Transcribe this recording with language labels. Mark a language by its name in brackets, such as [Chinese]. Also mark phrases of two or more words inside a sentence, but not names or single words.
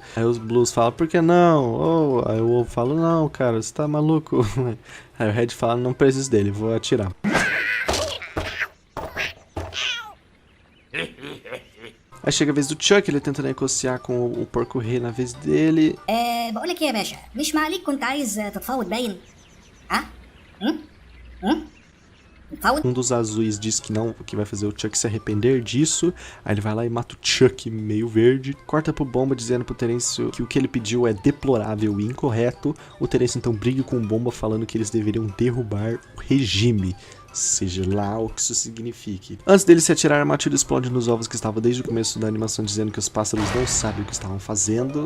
[Portuguese] Aí os Blues falam, por que não? Oh, aí o Wolf fala, não, cara, você tá maluco? Aí o Red fala, não preciso dele, vou atirar. Aí chega a vez do Chuck, ele tenta negociar com o porco rei na vez dele. [Arabic] بقول لك ايه يا باشا مش معليك كنت عايز تتفاوض باين ها تتفاوض. [Portuguese] Um dos azuis diz que não, que vai fazer o Chuck se arrepender disso. Aí ele vai lá e mata o Chuck meio verde. Corta pro Bomba dizendo pro Terêncio que o que ele pediu é deplorável e incorreto. O Terêncio então briga com o Bomba falando que eles deveriam derrubar o regime. Seja lá o que isso signifique. Antes dele se atirar, a Matilda explode nos ovos que estava desde o começo da animação, dizendo que os pássaros não sabem o que estavam fazendo.